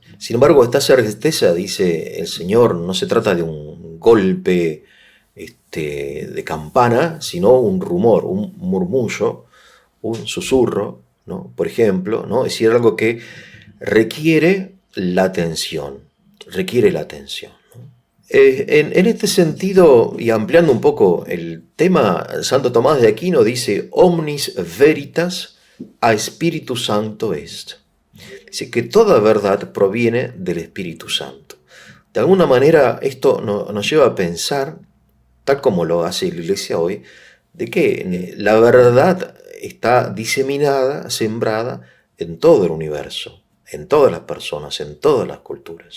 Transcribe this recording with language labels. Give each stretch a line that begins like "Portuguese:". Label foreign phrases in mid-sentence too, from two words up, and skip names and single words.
Spanish: Sin embargo, esta certeza, dice el Señor, no se trata de un golpe de campana, sino un rumor, un murmullo, un susurro, ¿no? Por ejemplo, ¿no? Es decir, algo que requiere la atención, ¿no? En este sentido, y ampliando un poco el tema, Santo Tomás de Aquino dice,
Latin: omnis veritas a Spiritus Sancto est.
Spanish: Dice que toda verdad proviene del Espíritu Santo. De alguna manera esto nos lleva a pensar, tal como lo hace la Iglesia hoy, de que la verdad está diseminada, sembrada en todo el universo, en todas las personas, en todas las culturas.